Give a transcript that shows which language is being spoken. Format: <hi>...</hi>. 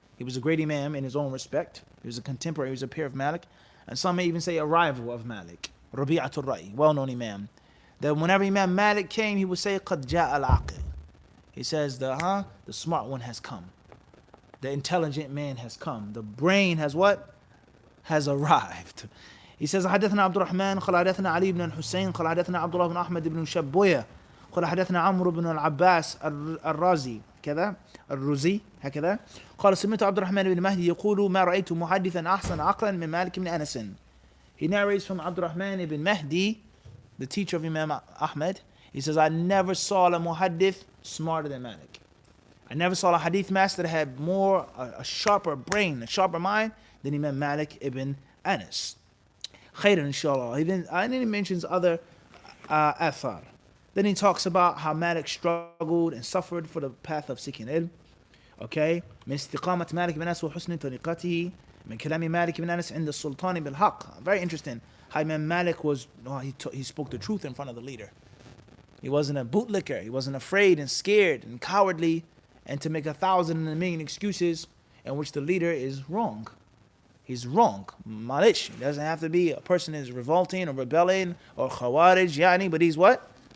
<en>He was a great imam in his own respect. He was a contemporary, he was a peer of Malik. And some may even say a rival of Malik. Rabi'atu al-Ra'i, well-known imam. That whenever Imam Malik came, he would say,</en> <ar>قَدْ جَاءَ الْعَاقِلِ.</ar> <en>He says, the smart one has come. The intelligent man has come. The brain has what? Has arrived. He says,</en> <ar>حدثنا عبد الرحمن قال حدثنا علي بن الحسين قال حدثنا عبد الله بن أحمد بن شبوية قال حدثنا عمرو بن العباس الرازي كذا الرزي هكذا قال سمعت عبد الرحمن بن مهدي يقول ما رأيت محدثا أحسن عقلا من مالك بن أنس.</ar> <en>He narrates from Abd al-Rahman ibn Mahdi, the teacher of Imam Ahmad. He says, I never saw a muhaddith smarter than Malik. I never saw a hadith master that had more, a sharper brain, a sharper mind than Imam Malik ibn Anas.</en> <ar>Khairan, inshallah.</ar> <en>And then he mentions other athar. Then he talks about how Malik struggled and suffered for the path of seeking ilm. Okay?</en> <ar>من استقامة مالك بن أنس وحسن طريقته من كلام مالك بن أنس عند السلطان بالحق.</ar> <en>Very interesting. How Imam Malik was, he spoke the truth in front of the leader. He wasn't a bootlicker. He wasn't afraid and scared and cowardly and to make 1,000 and a million excuses in which the leader is wrong. He's wrong. Malish. It doesn't have to be a person is revolting or rebelling or khawarij, yani, but he's what?</en>